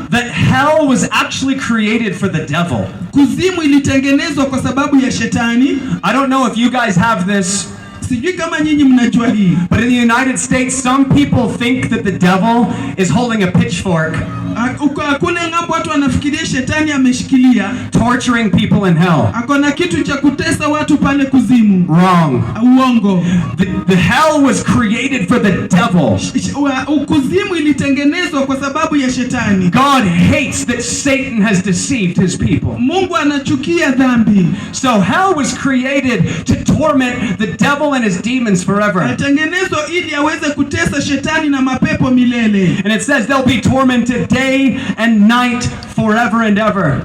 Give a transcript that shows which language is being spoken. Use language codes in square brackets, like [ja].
[en] that hell was actually created for the devil? [sw] Kuzimu ilitengenezwa kwa sababu ya shetani. [en] I don't know if you guys have this. [sw] Sijui kama nyinyi mnajua hii. [en] But in the United States, some people think that the devil is holding a pitchfork. [sw] Kule ng'ambo watu wanafikiria shetani ameshikilia [en] torturing people in hell. [sw] Akona kitu cha kutesa watu pale kuzimu. [en] Wrong. [sw] Uongo. [en] The hell was created for the devil. [sw] Kuzimu ilitengenezwa kwa sababu ya shetani. [en] God hates that Satan has deceived his people. [sw] Mungu anachukia dhambi. [en] So hell was created to torment the devil and his demons forever. [sw] Atengenezwa ili aweze kutesa shetani na mapepo milele. [en] And it says they'll be tormented day and night forever and ever.